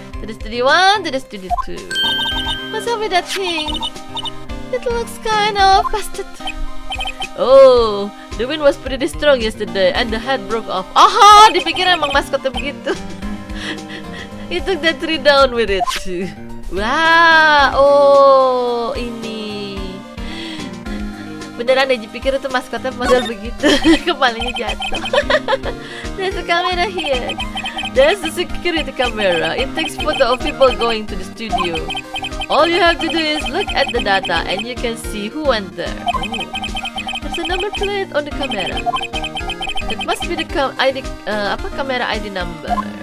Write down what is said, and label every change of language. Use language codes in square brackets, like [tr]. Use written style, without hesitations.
[en] To the studio 1, to the studio 2. What's up with that thing? It looks kind of busted. Oh, the wind was pretty strong yesterday and the head broke off. [id] Aha, dipikir emang maskotnya begitu. [en] He took that tree down with it. [id] Wah, oh ini beneran Ezzy pikir itu maskotnya model begitu. Kepalanya jatuh. [en] There's a camera here. There's the security camera. It takes photo of people going to the studio. All you have to do is look at the data and you can see who went there. There's a number plate on the camera. It must be the camera ID number.